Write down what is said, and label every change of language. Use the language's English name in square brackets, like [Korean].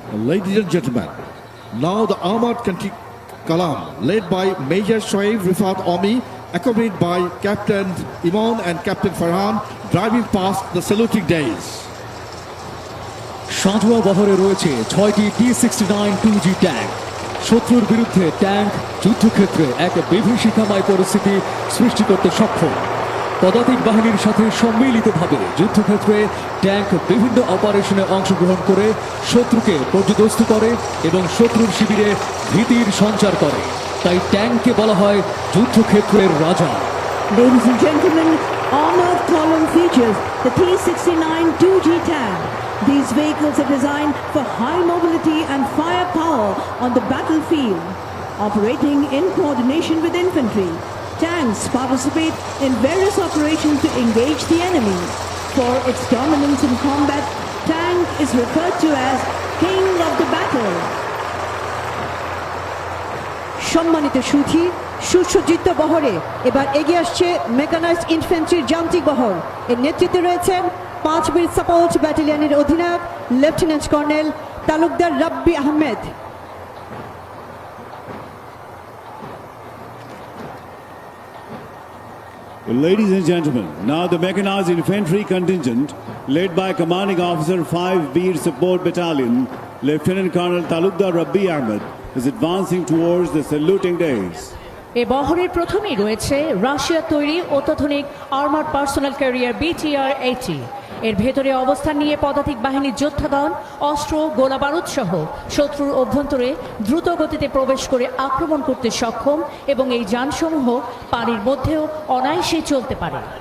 [English] Ladies and gentlemen, now the Armored Kalam, led by Major Shoaib Rifat Omi, accompanied by Captain Imam and Captain Farhan, driving past the saluting days. [Bangla] সাঁজোয়া বহরে রয়েছে 6টি T-69 2G tank. শত্রুর বিরুদ্ধে tank যুদ্ধক্ষেত্রে এক বিভীষিকাময় পরিস্থিতি সৃষ্টি করতে সক্ষম। পদাতিক বাহিনীর সাথে সম্মিলিতভাবে যুদ্ধক্ষেত্রে ট্যাঙ্ক বিভিন্ন অপারেশনে অংশগ্রহণ করে শত্রুকে পর্যদস্ত করে এবং শত্রুর শিবিরে ভীতির সঞ্চার করে। তাই ট্যাঙ্ককে বলা হয় যুদ্ধক্ষেত্রের রাজা। [English] Ladies and gentlemen, Armored Column features the T-69 2G tank. These vehicles are designed for high mobility and firepower on the battlefield. Operating in coordination with infantry, tanks participate in various operations to engage the enemy. For its dominance in combat, tank is referred to as King of the Battle. [Bangla] সম্মানিত সুধী, সুসজ্জিত বহরে এবার এগিয়ে আসছে mechanized ইনফ্যান্ট্রির যান্ত্রিক বহর। এর নেতৃত্বে রয়েছেন 5 মিনিট সাপোর্ট ব্যাটালিয়নের অধিনায়ক lieutenant colonel Talukdar Rabbi Ahmed. [English] Ladies and gentlemen, now the mechanized infantry contingent led by commanding officer 5 Beer Support Battalion, Lieutenant Colonel Talukdar Rabbi Ahmed, is advancing towards the saluting days. [Bangla] এ বহরের প্রথমেই রয়েছে রাশিয়ার তৈরি অত্যাধুনিক armoured personal career BTR-80। এর ভেতরে অবস্থান নিয়ে পদাতিক বাহিনীর যোদ্ধাগণ অস্ত্র, গোলাবারুদ সহ শত্রুর অভ্যন্তরে দ্রুত গতিতে প্রবেশ করে আক্রমণ করতে সক্ষম এবং এই যানসমূহ পানির মধ্যেও অনায়াসে চলতে পারে।